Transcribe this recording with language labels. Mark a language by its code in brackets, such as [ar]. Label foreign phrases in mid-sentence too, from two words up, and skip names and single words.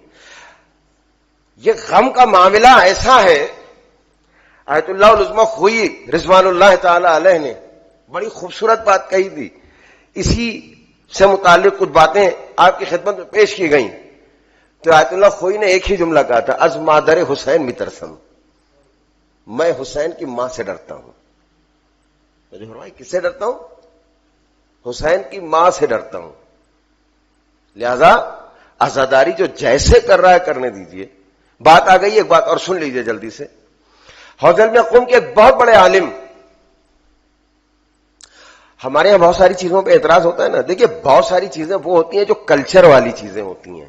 [ur] یہ غم کا معاملہ ایسا ہے، آیت اللہ العظمی خوئی [ar] رضوان اللہ تعالی علیہ [ur] نے بڑی خوبصورت بات کہی تھی، اسی سے متعلق کچھ باتیں آپ کی خدمت میں پیش کی گئیں۔ تو آیت اللہ خوئی نے ایک ہی جملہ کہا تھا، [fa] از مادر حسین مترسم، [ur] میں حسین کی ماں سے ڈرتا ہوں۔ کس سے ڈرتا ہوں؟ حسین کی ماں سے ڈرتا ہوں۔ لہذا عزاداری جو جیسے کر رہا ہے کرنے دیجئے۔ بات آ گئی، ایک بات اور سن لیجئے جلدی سے۔ حوض میں قوم کے ایک بہت بڑے عالم، ہمارے یہاں بہت ساری چیزوں پہ اعتراض ہوتا ہے نا، دیکھیے بہت ساری چیزیں وہ ہوتی ہیں جو کلچر والی چیزیں ہوتی ہیں۔